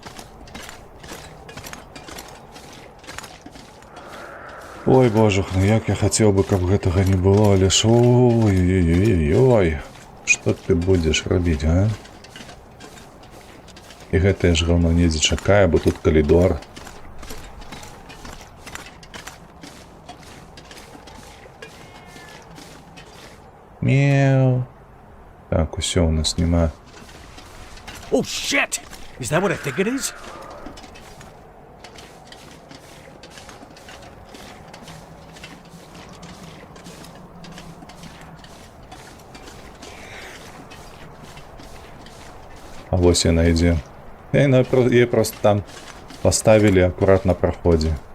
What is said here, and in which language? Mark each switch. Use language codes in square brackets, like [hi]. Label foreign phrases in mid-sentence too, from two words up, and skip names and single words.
[be] Ой, божух, ну як я хацеў бы, каб гэтага не было, але ж ой-ой-ой-ой, што ты будзеш рабіць, а? І гэтае ж гаўно недзе чакае, бо тут калідор. Мяу. Так, усё, у нас няма. [en] Oh shit! Is that what I think it is? [be] А вось яна ідзе. Яе просто там поставілі акурат на праходзе.